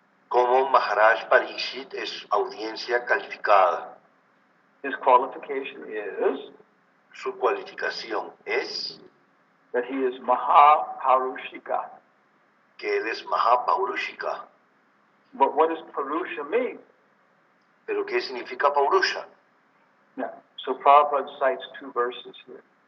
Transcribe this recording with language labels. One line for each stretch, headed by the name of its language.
Spanish: Cómo Maharaj Pariksit es audiencia calificada.
English: His qualification is
Spanish: Su cualificación es
English: that he is Mahaparushika.
Spanish: que él es Mahapaurusha.
English: But what does Purusha mean?
Spanish: ¿Pero qué significa Paurusha?
English: Yeah. So Prabhupada cites two verses here.